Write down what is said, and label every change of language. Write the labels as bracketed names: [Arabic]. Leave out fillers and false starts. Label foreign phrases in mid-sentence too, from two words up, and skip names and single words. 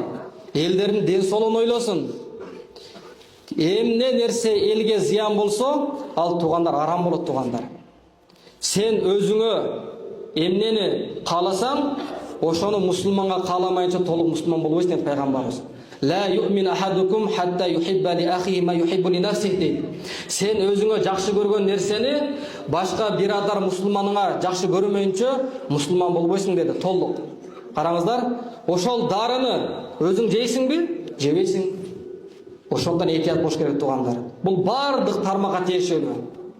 [Kyrgyz] Элдердин ден соолугун ойлосун. Эмне нерсе элге зыян болсо, ал туугандар арам болот туугандар. Сен өзүңө эмнени кааласаң, ошону мусулманга кааламайынча толук мусулман болбойсуң деп пайгамбарыбыз. [Arabic] لا يؤمن أحدكم حتى يحب لأخيه ما يحب لنفسه. [Kyrgyz] Сен өзүңө жакшы көргөн нерсени башка бирадар мусулманыңа жакшы көрмөйүнчө мусулман болбойсуң деди, толук. Караңыздар, ошол дарыны өзүң жейсиңби? Жебейсиң. Ошондон этият болуш керек туугандар. Бул бардык тармакка тиешелүү.